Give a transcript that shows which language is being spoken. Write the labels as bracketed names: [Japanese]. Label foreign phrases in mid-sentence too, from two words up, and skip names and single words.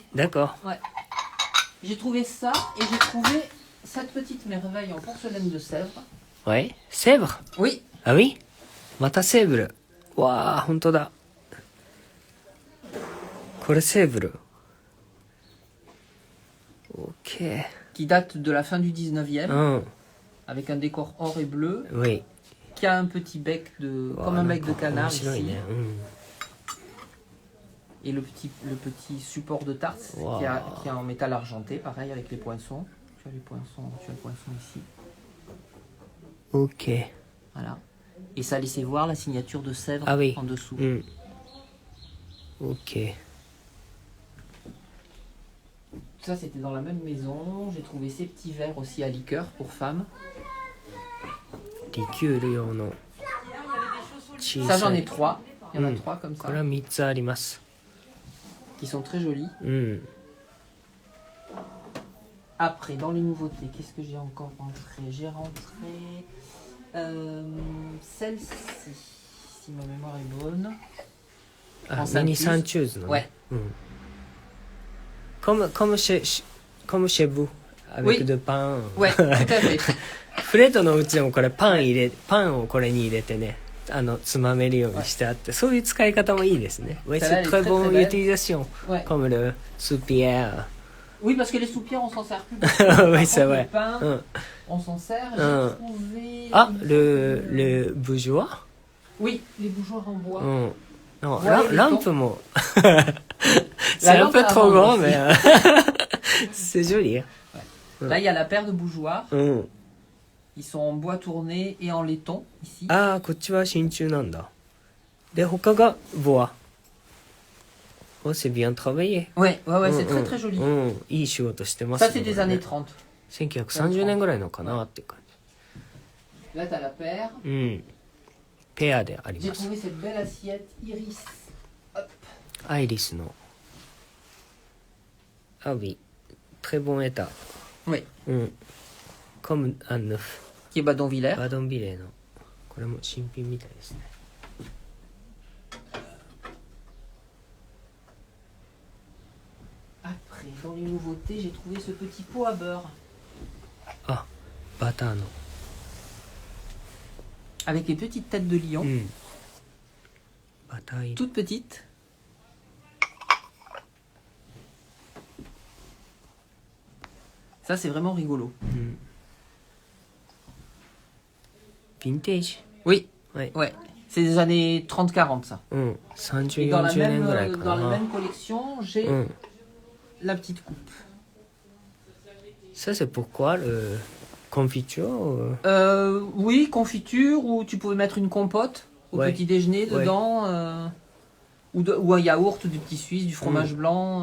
[French] D'accord. Ouais. J'ai trouvé ça et j'ai trouvé cette petite merveille en porcelaine de Sèvres. Ouais. Sèvres? Oui. Ah oui? [Japanese] またセーブル。わあ、本当だ。これセーブル。OK。 [French] Qui date de la fin du 19e, [Japanese] うん。 [French] avec un décor or et bleu, Oui. qui a un petit bec de, comme un bec de canard [Japanese] 面白い [French] ici, [Japanese] ね。うん。 [French] et le petit support de tarse Wow. qui est en métal argenté, pareil avec les poinçons. Tu as les poinçons, tu as le poinçon ici. OK。 Voilà. Et ça laissait voir la signature de Sèvres Ah oui. en dessous. [Japanese] うん。OK。 [French] Ça, c'était dans la même maison. J'ai trouvé ces petits verres aussi à liqueur pour femmes. [Japanese] リキュール用の小 [French] Ça, [Japanese] さ [French] j'en ai [Japanese] い。 [French] 3. Il y en a Mm. 3 comme [Japanese] こ [French] ça, [Japanese] れは3つあります。 [French] qui sont très jolis. [Japanese] うん。 [French] Après, dans les nouveautés, qu'est-ce que j'ai encore rentré? J'ai rentré celle-ci, si ma mémoire est bonne. [Japanese] あ、 [French] En [Japanese] ミニサン [French] Saint-Just. [Japanese] チューズのね。 [French] Ouais. うん。comme chez vous avec Oui. de pain. Ouais, tout à fait. [Japanese] フレッドのうちでもこれパンをこれに入れてね、つまめるようにしてあって、そういう使い方もいいですね。Ouais, [French] Ça, c'est elle est très très, bonne très belle. utilisation. Ouais. Comme le soupière. Oui, parce que les soupières, on s'en sert plus. Oui, c'est vrai. Le pain, [Japanese] うん。 [French] on s'en sert. J'ai Mm. trouvé... Ah, le bourgeois? Oui, les bougeoirs en bois. うん。Non, Ouais, [Japanese] ランプも c'est [French] La un lampe peu à trop vendre grand, aussi. mais c'est joli. Là, il y a la paire de bougeoirs. うん。 Ils sont en bois tourné et en laiton, ici. [Japanese] ああ、こっちは真鍮なんだ。で、他がボア。 [French] Oh, c'est bien travaillé. Ouais, c'est [Japanese] うん [French] très très joli. [Japanese] うん、いい仕事してます [French] Ça, [Japanese] ね [French] c'est des [Japanese] これね [French] années 30. [Japanese] 1930年ぐらいのかなっていう感 [French] Là, tu as la paire. [Japanese] じ。うん。ペアであり [French] J'ai [Japanese] ます。 [French] trouvé cette belle assiette iris. Hop. [Japanese] アイリスの。 [French] Ah oui. Très bon état. Oui, うん。comme un neuf. qui est Badonviller. [Japanese] バドンビレーの。これも新品みたいですね。 [French] Après, dans les nouveautés, j'ai trouvé ce petit pot à beurre. [Japanese] あ、バターの。 [French] Avec les petites têtes de lion. [Japanese] うん。バター入り。 [French] Toutes petites. Ça, c'est vraiment rigolo. [Japanese] うん。ヴィンテージ。 [French] Oui, [Japanese] はい。 [French] ouais. C'est des années 30-40, ça. [Japanese] うん。30、 Et dans la 40 年ぐらい [French] même, [Japanese] か [French] dans la [Japanese] な。 [French] même collection, j'ai [Japanese] うん。 [French] la petite coupe. Ça, c'est pourquoi le confiture Oui, confiture, ou tu pouvais mettre une compote au Ouais. petit déjeuner Ouais. dedans, ou un yaourt, du petit suisse, du fromage blanc.